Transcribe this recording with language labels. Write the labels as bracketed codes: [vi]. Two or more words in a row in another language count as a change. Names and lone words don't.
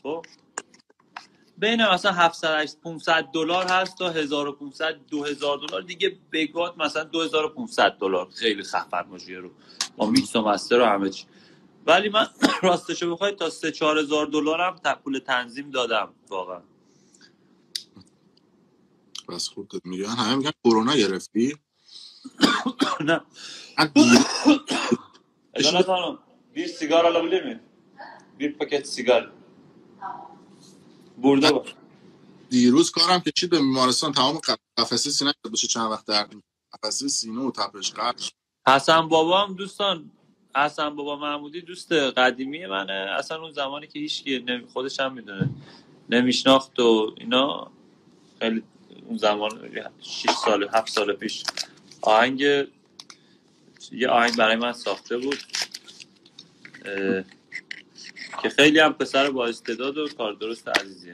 [fa] خب بین مثلا 700 500 دلار هست تا 1500 2000 دلار دیگه بگات، مثلا 2500 دلار خیلی خفن باشه رو با میکس و مستر و همه چی. ولی من راستشو بخوای تا 3 4000 دلار هم پول تنظیم دادم واقعا. بس خوب داد میگن، همه میگن کرونا گرفتی. [tr] نه bir sigara alabilir miyim? Bir paket sigara. Burada var. [fa] دیروز کارم کشید به بیمارستان، تمام قفسه سینه بشه چند وقت درد میکنه، قفسه سینه و تپش قلب. حسن بابام دوستان، حسن بابا محمودی دوست قدیمی منه، اصلا اون زمانی که هیچ خودش هم میدونه نمیشناخت و اینا، خیلی اون زمان 6 سال 7 سال پیش یه آهنگ برای من ساخته بود، که خیلی هم پسر با استعداد و کار درست عزیزیه.